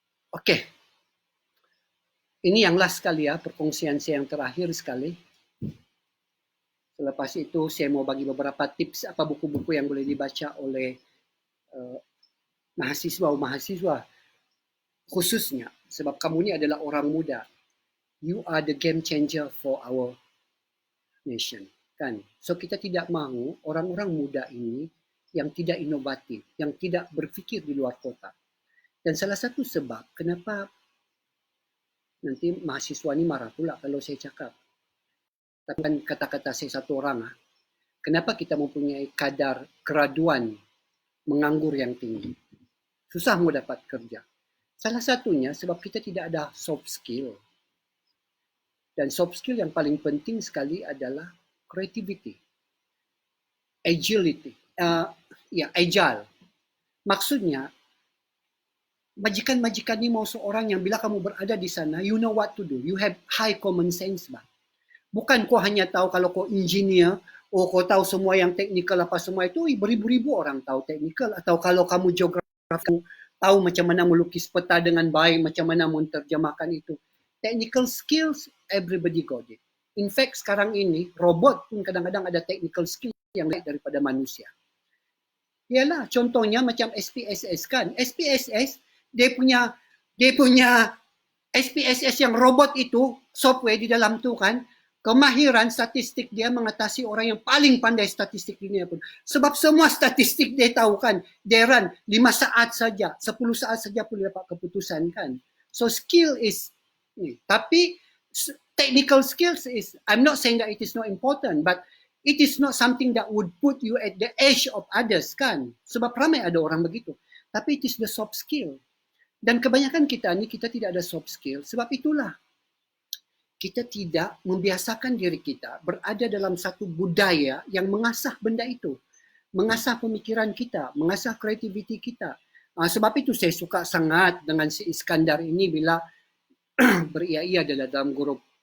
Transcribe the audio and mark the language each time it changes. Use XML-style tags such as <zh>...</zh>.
<ms>Okey. Ini yang last sekali ya, perkongsian saya yang terakhir sekali. Selepas itu saya mau bagi beberapa tips apa buku-buku yang boleh dibaca oleh mahasiswa khususnya sebab kamu ni adalah orang muda.</ms> <en>You are the game changer for our nation, kan?</en> <ms>So kita tidak mahu orang-orang muda ini yang tidak inovatif, yang tidak berfikir di luar kotak. Dan salah satu sebab kenapa nanti mahasiswa ni marah pula kalau saya cakap. Tapi kan kata-kata saya satu orang, kenapa kita mempunyai kadar keraduan menganggur yang tinggi? Susah mau dapat kerja. Salah satunya sebab kita tidak ada soft skill. Dan soft skill yang paling penting sekali adalah</ms> <en>creativity, agility, agile.</en> <ms>Maksudnya, majikan-majikan ni mau seorang yang bila kamu berada di sana,</ms> <en>you know what to do. You have high common sense, bah.</en> <ms>Bukan kau hanya tahu kalau kau engineer, kau tahu semua yang teknikal apa semua itu, beribu-ribu orang tahu teknikal. Atau kalau kamu geografi, tahu macam mana melukis peta dengan baik, macam mana menerjemahkan itu.</ms> <en>Technical skills, everybody got it. In fact,</en> <ms>sekarang ini, robot pun kadang-kadang ada technical skill yang lain daripada manusia. Yalah, contohnya macam SPSS kan. SPSS, dia punya SPSS yang robot itu, software di dalam tu kan, kemahiran statistik dia mengatasi orang yang paling pandai statistik dunia pun. Sebab semua statistik dia tahu kan, dia run 5 saat saja, 10 saat saja boleh dapat keputusan kan. So skill is ni.</ms> <en>Tapi technical skills is, I'm not saying that it is not important, but it is not something that would put you at the edge of others kan.</en> <ms>Sebab ramai ada orang begitu. Tapi</ms> <en>it is the soft skill.</en> <ms>Dan kebanyakan kita ni, kita tidak ada soft skill. Sebab itulah, kita tidak membiasakan diri kita berada dalam satu budaya yang mengasah benda itu. Mengasah pemikiran kita, mengasah kreativiti kita. Sebab itu saya suka sangat dengan si Iskandar ini bila beria-ia dalam grup.</ms>